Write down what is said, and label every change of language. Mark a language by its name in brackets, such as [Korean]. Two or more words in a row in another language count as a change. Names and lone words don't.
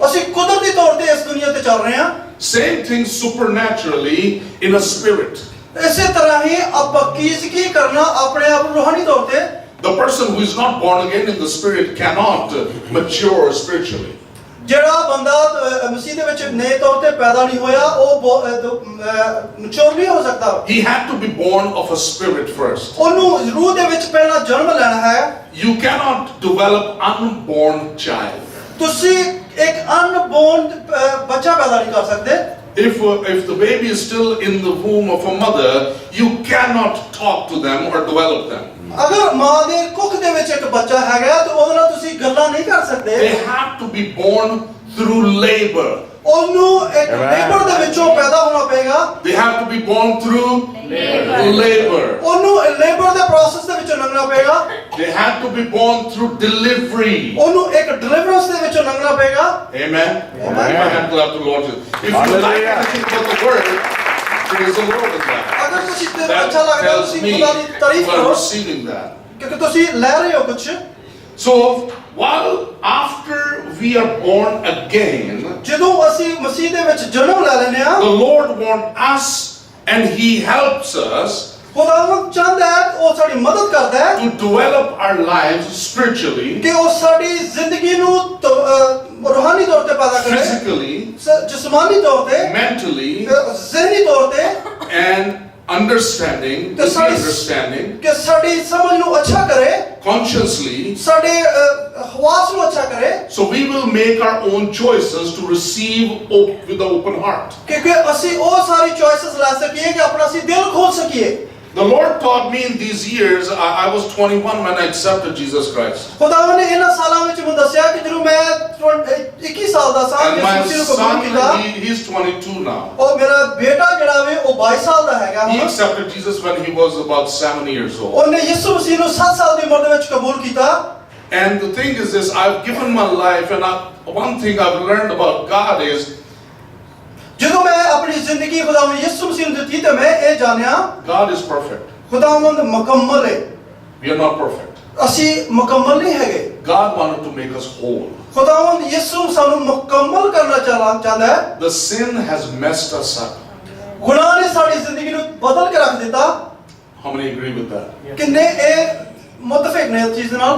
[Punjabi] ਅਸੀਂ ਕੁਦਰਤੀ ਤੌਰ ਤੇ ਇਸ ਦੁਨੀਆ ਤੇ ਚੱਲ ਰਹੇ ਹਾਂ। [English] Same thing supernaturally in a spirit. [Punjabi] ਇਸੇ ਤਰ੍ਹਾਂ ਹੀ ਅਪਕੀਜ਼ਗੀ ਕਰਨਾ ਆਪਣੇ ਆਪ ਨੂੰ ਰੂਹਾਨੀ ਤੌਰ ਤੇ। [English] The person who is not born again in the spirit cannot mature spiritually. [Punjabi] ਜਿਹੜਾ ਬੰਦਾ ਮਸੀਹ ਦੇ ਵਿੱਚ ਨਏ ਤੌਰ ਤੇ ਪੈਦਾ ਨਹੀਂ ਹੋਇਆ ਉਹ ਮੈਚੁਰ ਨਹੀਂ ਹੋ ਸਕਦਾ। [English] He had to be born of a spirit first. [Punjabi] ਉਹਨੂੰ ਰੂਹ ਦੇ ਵਿੱਚ ਪਹਿਲਾਂ ਜਨਮ ਲੈਣਾ ਹੈ। [English] You cannot develop unborn child. [Punjabi] ਤੁਸੀਂ ਇੱਕ ਅਨਬੋਰਨ ਬੱਚਾ ਪੈਦਾ ਨਹੀਂ ਕਰ ਸਕਦੇ। [English] If the baby is still in the womb of a mother, you cannot talk to them or develop them. [Punjabi] ਅਗਰ ਮਾਂ ਦੇ ਕੁੱਖ ਦੇ ਵਿੱਚ ਇੱਕ ਬੱਚਾ ਹੈਗਾ ਤਾਂ ਉਹਦੇ ਨਾਲ ਤੁਸੀਂ ਗੱਲਾਂ ਨਹੀਂ ਕਰ ਸਕਦੇ। [English] They have to be born through labor. [Punjabi] ਉਹਨੂੰ ਇੱਕ ਲੇਬਰ ਦੇ ਵਿੱਚੋਂ ਪੈਦਾ ਹੋਣਾ ਪਏਗਾ। [English] They have to be born through labor. [Punjabi] ਉਹਨੂੰ ਲੇਬਰ ਦੇ ਪ੍ਰੋਸੈਸ ਦੇ ਵਿੱਚੋਂ ਲੰਘਣਾ ਪਏਗਾ। [English] They have to be born through delivery. [Punjabi] ਉਹਨੂੰ ਇੱਕ ਡਿਲੀਵਰੈਂਸ ਦੇ ਵਿੱਚੋਂ ਲੰਘਣਾ ਪਏਗਾ। [English] Amen. Amen. My hand clap to the Lord. If you like anything but the word, praise the Lord in that. [Punjabi] ਅਗਰ ਤੁਸੀਂ ਤੇ [English] That [Punjabi] ਅੱਛਾ ਲੱਗਦਾ [English] tells [Punjabi] ਤੁਸੀਂ [English] me [Punjabi] ਖੁਦਾ ਦੀ ਤਾਰੀਫ [English] you are [Punjabi] ਕਰੋ [English] receiving that. [Punjabi] ਕਿਉਂਕਿ ਤੁਸੀਂ ਲੈ ਰਹੇ ਹੋ ਕੁਝ। [English] So while after we are born again, [Punjabi] ਜਦੋਂ ਅਸੀਂ ਮਸੀਹ ਦੇ ਵਿੱਚ ਜਨਮ ਲੈ ਲੈਂਦੇ ਹਾਂ [English] the Lord wants us and He helps us [Punjabi] ਖੁਦਾਵੰਦ ਚਾਹੁੰਦਾ ਹੈ ਉਹ ਸਾਡੀ ਮਦਦ ਕਰਦਾ ਹੈ [English] to develop our lives spiritually, [Punjabi] ਕਿ ਉਹ ਸਾਡੀ ਜ਼ਿੰਦਗੀ ਨੂੰ ਰੂਹਾਨੀ ਤੌਰ ਤੇ ਪੈਦਾ ਕਰੇ, [English] physically, [Punjabi] ਜਿਸਮਾਨੀ ਤੌਰ ਤੇ, [English] mentally, [Punjabi] ਜ਼ਿਹਨੀ ਤੌਰ ਤੇ [English] and understanding, [Punjabi] ਕਿ ਸਾਡੀ ਸਮਝ ਨੂੰ ਅੱਛਾ ਕਰੇ, [English] consciously, [Punjabi] ਸਾਡੇ ਹਵਾਸ ਨੂੰ ਅੱਛਾ ਕਰੇ। [English] so we will make our own choices to receive with an open heart. [Punjabi] ਕਿ ਅਸੀਂ ਉਹ ਸਾਰੀ ਚੋਇਸਸ ਲੈ ਸਕੀਏ ਕਿ ਆਪਣਾ ਅਸੀਂ ਦਿਲ ਖੋਲ ਸਕੀਏ। [English] The Lord taught me in these years. I was 21 when I accepted Jesus Christ. [Punjabi] ਖੁਦਾਵੰਦ ਨੇ ਇਹਨਾਂ ਸਾਲਾਂ ਵਿੱਚ ਮੈਨੂੰ ਦੱਸਿਆ ਕਿ ਜਦੋਂ ਮੈਂ 21 ਸਾਲ ਦਾ ਸਾਂ [English] And my [Punjabi] ਯਿਸੂ ਨੂੰ ਕਬੂਲ ਕੀਤਾ। [English] son, he's 22 now. [Punjabi] ਉਹ ਮੇਰਾ ਬੇਟਾ ਜਿਹੜਾ ਵੇ ਉਹ 22 ਸਾਲ ਦਾ ਹੈਗਾ [English] He [Punjabi] ਹੁਣ। [English] accepted Jesus when he was about 7 years old. [Punjabi] ਉਹਨੇ ਯਿਸੂ ਮਸੀਹ ਨੂੰ 7 ਸਾਲ ਦੀ ਉਮਰ ਦੇ ਵਿੱਚ ਕਬੂਲ ਕੀਤਾ। [English] And the thing is this, I've given my life, and one thing I've learned about God is [Punjabi] ਜਦੋਂ ਮੈਂ ਆਪਣੀ ਜ਼ਿੰਦਗੀ ਖੁਦਾਵੰਦ ਯਿਸੂ ਮਸੀਹ ਨੂੰ ਦਿੱਤੀ ਤੇ ਮੈਂ ਇਹ ਜਾਣਿਆ [English] God is perfect. [Punjabi] ਖੁਦਾਵੰਦ ਮੁਕੰਮਲ ਹੈ। [English] We are not perfect. [Punjabi] ਅਸੀਂ ਮੁਕੰਮਲ ਨਹੀਂ ਹੈਗੇ। [English] God wanted to make us whole. [Punjabi] ਖੁਦਾਵੰਦ ਯਿਸੂ ਸਾਨੂੰ ਮੁਕੰਮਲ ਕਰਨਾ ਚਾਹੁੰਦਾ ਹੈ। [English] The sin has messed us up. [Punjabi] ਗੁਨਾਹ ਨੇ ਸਾਡੀ ਜ਼ਿੰਦਗੀ ਨੂੰ ਬਦਲ ਕੇ ਰੱਖ ਦਿੱਤਾ। [English] How many agree with that? [Punjabi] ਕਿੰਨੇ ਇਹ ਮੁਤਫਿਕ ਨੇ ਇਸ ਚੀਜ਼ ਨਾਲ?